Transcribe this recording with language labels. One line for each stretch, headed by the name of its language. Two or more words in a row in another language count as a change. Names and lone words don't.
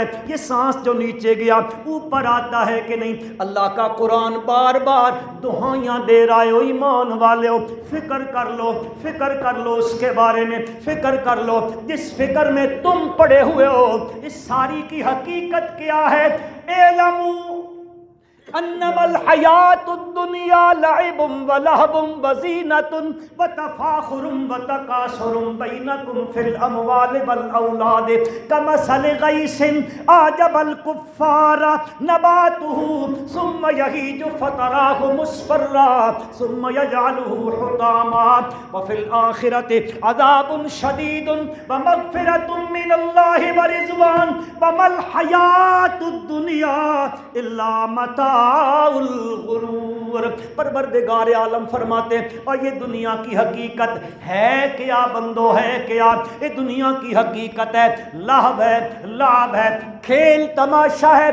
Urdu: یہ سانس جو نیچے گیا اوپر آتا ہے کہ نہیں. اللہ کا قرآن بار بار دہائیاں دے رہا ہے، او ایمان والے ہو فکر کر لو، فکر کر لو اس کے بارے میں، فکر کر لو جس فکر میں تم پڑے ہوئے ہو. اس ساری کی حقیقت کیا ہے?
Arabic: اعلموا أنما الحياة الدنيا لعب ولهو وزينة وتفاخر وتكاثر بينكم في الأموال والأولاد كمثل غيث أعجب الكفار نباته ثم يهيج فتراه مصفرا ثم يجعله حطاما وفي الآخرة عذاب شديد ومغفرة من الله ورضوان وما الحياة الدنيا إلا متاع
Urdu: پروردگار عالم فرماتے اور یہ دنیا کی حقیقت ہے کیا بندو، ہے کیا? یہ دنیا کی حقیقت ہے لابھ ہے، لابھ ہے، کھیل تماشا ہے.